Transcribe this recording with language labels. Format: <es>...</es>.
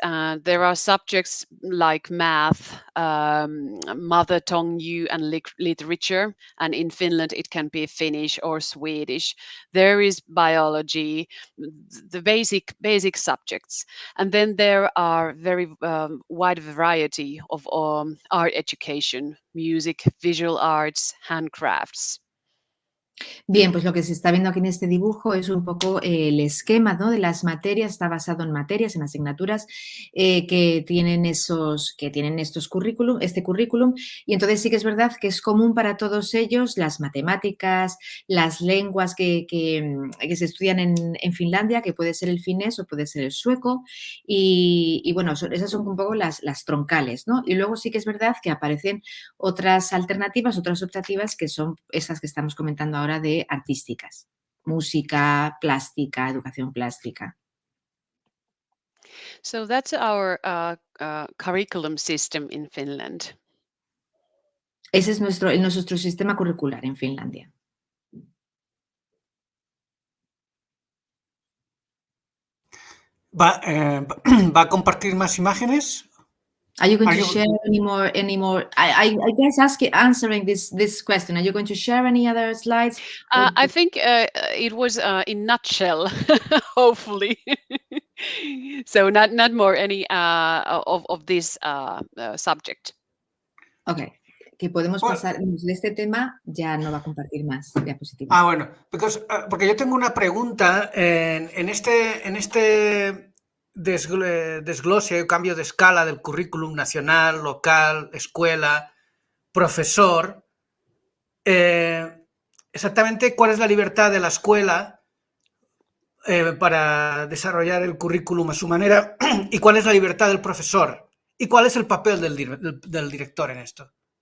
<en>There are subjects like math, mother tongue and literature, and in Finland it can be Finnish or Swedish. There is biology, the basic subjects, and then there are very wide variety of art education, music, visual arts, handcrafts.</en> <es>Bien, pues lo que se está viendo aquí en este dibujo es un poco el esquema, ¿no?, de las materias. Está basado en materias, en asignaturas que tienen estos currículum, este currículum, y entonces sí que es verdad que es común para todos ellos las matemáticas, las lenguas que se estudian en Finlandia, que puede ser el finés o puede ser el sueco, y bueno, esas son un poco las troncales, ¿no? Y luego sí que es verdad que aparecen otras alternativas, otras optativas, que son esas que estamos comentando ahora de artísticas, música, plástica, educación plástica.</es> <en>So that's our curriculum system in Finland.</en> <es>Ese es nuestro sistema curricular en Finlandia. ¿Va a compartir más imágenes?</es> <en>Are you going to share any more? I guess answering this question. Are you going to share any other slides? I think it was in nutshell, hopefully. So not more any of this subject.</en> <es>Okay, que podemos pasar de este tema, ya no va a compartir más diapositivas. Ah, bueno, porque yo tengo una pregunta en este desglose, cambio de escala del currículum nacional, local, escuela, profesor, exactamente cuál es la libertad de la escuela para desarrollar el currículum a su manera y cuál es la libertad del profesor y cuál es el papel del director en esto.</es>